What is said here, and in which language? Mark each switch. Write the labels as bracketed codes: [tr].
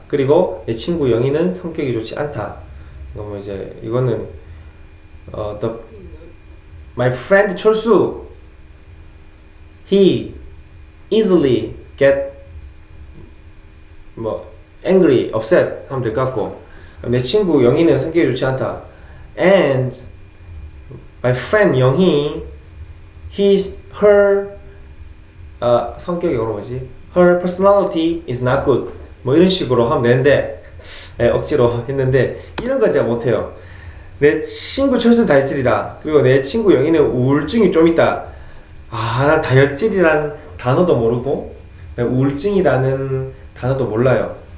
[ko] 그리고 내 친구 영희는 성격이 좋지 않다. 이거는 [en] my friend 철수, he easily get angry, upset [ko] 하면 될 것 같고, 내 친구 영희는 성격이 좋지 않다. [en] And my friend 영희, her [ko] 성격이 [en] her personality is not good. [ko] 이런 식으로 하면 되는데, 억지로 했는데 이런 건 제가 못해요. 내 친구 철수는 다혈질이다. 그리고 내 친구 영희는 우울증이 좀 있다. 난 다혈질이란 단어도 모르고 우울증이라는 단어도 몰라요.